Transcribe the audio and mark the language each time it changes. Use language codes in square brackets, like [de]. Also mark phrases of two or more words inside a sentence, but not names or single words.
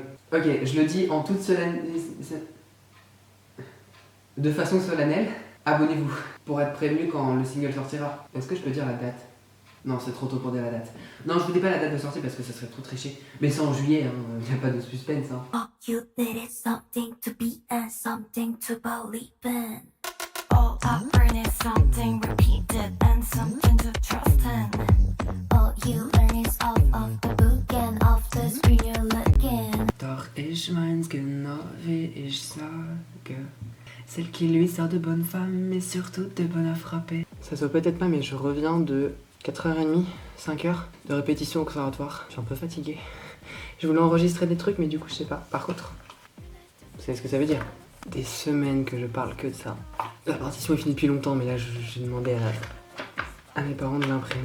[fr] Ok, je le dis en toute de façon solennelle, abonnez-vous pour être prévenu quand le single sortira. Est-ce que je peux dire la date? Non, c'est trop tôt pour dire la date. Non, je vous dis pas la date de sortie parce que ça serait trop triché. Mais c'est en juillet, y a pas de suspense. [en] Oh, you needed something to be and something to believe in. All I learn is something repeated and something to trust in. All you learn is off of the book and off the screen you're looking. [de] Doch ich mein's genau wie ich sage. [fr] Celle qui lui sort de bonnes femmes, mais surtout de bonnes à frapper. Ça se voit peut-être pas, mais je reviens de 4h30, 5h de répétition au conservatoire. Je suis un peu fatiguée. Je voulais enregistrer des trucs, mais du coup, je sais pas. Par contre, vous savez ce que ça veut dire? Des semaines que je parle que de ça. La partition est finie depuis longtemps, mais là, j'ai demandé à mes parents de l'imprimer.